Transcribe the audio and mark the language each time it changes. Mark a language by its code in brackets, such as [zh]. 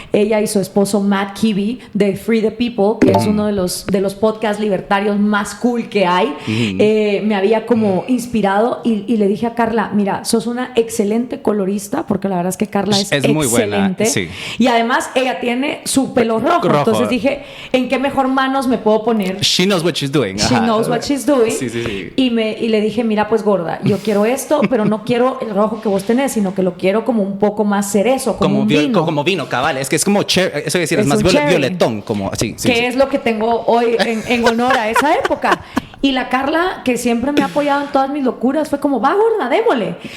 [es] Ella y su esposo Matt Kibbe, de Free the People, que es uno de los podcasts libertarios más cool que hay. Me había como inspirado y le dije a Carla, mira, sos una excelente colorista, porque la verdad es que Carla es excelente. Muy buena, sí. Y además ella tiene su pelo rojo. Entonces dije, ¿en qué mejor manos me puedo poner? [en] She knows what she's doing. She knows what she's doing. [es] Sí. Y le dije, mira, pues gorda, yo quiero esto, pero no quiero el rojo que vos tenés, sino que lo quiero como un poco más cerezo, como un vino. Como vino, cabal. Es que es como eso decir, es más violetón, como así. Que es lo que tengo hoy en honor a esa época. Y la Carla, que siempre me ha apoyado en todas mis locuras, fue como, va gorda, démosle.